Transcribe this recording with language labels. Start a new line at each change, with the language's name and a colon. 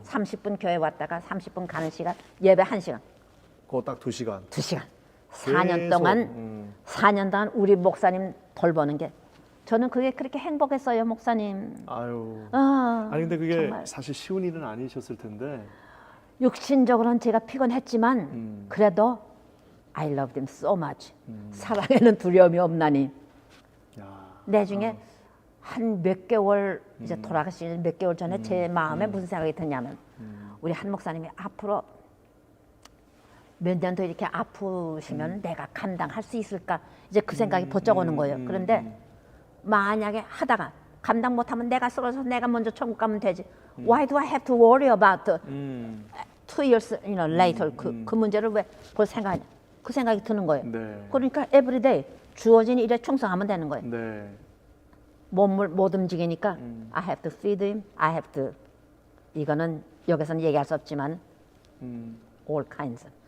Korean: 30분 교회 왔다가 30분 가는 시간, 예배 1시간, 그거 딱 2시간. 2시간. 4년 계속, 동안 4년 동안 우리 목사님 돌보는 게 저는 그게 그렇게 행복했어요, 목사님. 아유. 아, 아니 근데 그게 정말. 사실 쉬운 일은 아니셨을 텐데. 육신적으로는 제가 피곤했지만 그래도
English: I loved him so much.
Korean: 사랑에는 두려움이 없나니. 야. 나중에 한 몇 개월 이제 돌아가시는 몇 개월 전에 제 마음에 무슨 생각이 드냐면 우리 한 목사님이 앞으로 몇 년 더 이렇게 아프시면 내가 감당할 수 있을까 이제 그 생각이 번쩍 오는 거예요. 그런데 만약에 하다가 감당 못하면 내가 쓰러져서 내가 먼저 천국 가면 되지.
English: Why do I have to worry about 2 years later
Korean: 그 문제를 왜 볼 생각이냐. 그 생각이 드는 거예요. 네. 그러니까 everyday 주어진 일에 충성하면 되는 거예요. 네. 몸을 못 움직이니까
English: I have to feed him, I have to
Korean: 이거는 여기서는 얘기할 수 없지만
English: all kinds